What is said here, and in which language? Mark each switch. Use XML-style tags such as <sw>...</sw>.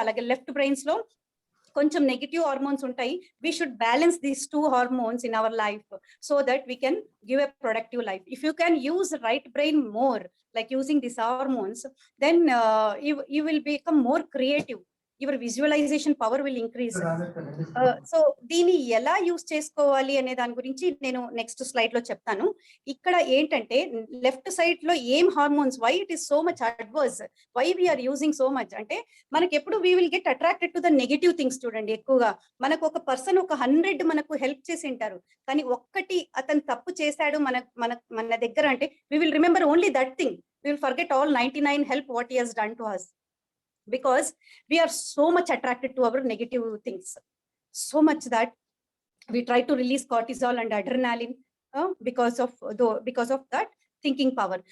<te>Alage left brains lo koncham negative hormones untayi.</te> <en>We should balance these two hormones in our life so that we can give a productive life. If you can use right brain more, like using these hormones, then you will become more creative. Your visualization power will increase.</en> <te>So దీన్ని ఎలా use చేసుకోవాలి అనే దాని గురించి నేను next slide లో చెప్తాను. ఇక్కడ ఏంటంటే</te> <en>Left side లో ఏం hormones, why it is so much adverse, why we are using so much అంటే, మనకి ఎప్పుడు we will get attracted to the negative things.</en> <te>చూడండి, ఎక్కువగా మనకు ఒక పర్సన్ ఒక 100 మనకు హెల్ప్ చేసి ఉంటారు, కానీ ఒక్కటి అతను తప్పు చేశాడు మన దగ్గర అంటే,</te> <en>We will remember only that thing. We will forget all 99 help what he has done to us, because we are so much attracted to our negative things, so much that we try to release cortisol and adrenaline because of that thinking power.</en>